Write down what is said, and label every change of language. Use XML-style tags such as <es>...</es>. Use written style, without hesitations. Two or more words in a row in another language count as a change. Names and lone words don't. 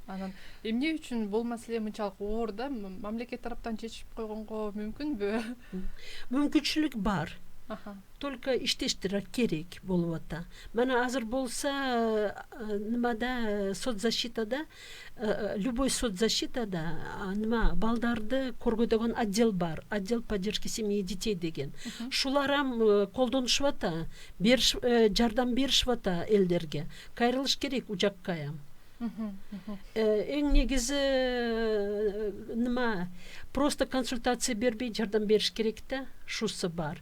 <ky>Анан эмне үчүн бул маселе мынчалык оор да? Мамлекет тараптан чечип койгонго мүмкүнбү? Мүмкүнчүлүк бар. Только иштештир керек болуп ата. Мана азыр болса немада соцзащитада, любой соцзащитада нема балдарды көргөдөгөн отдел бар,</ky> <ru>отдел поддержки семьи и детей деген.</ru> <ky>Шуларам колдонушуп ата, жардам беришип ата элдерге. Кайрылыш керек ужаккаям. Эң негизи нема просто консультация бербей жардам бериш керек да, шусы бар.</ky>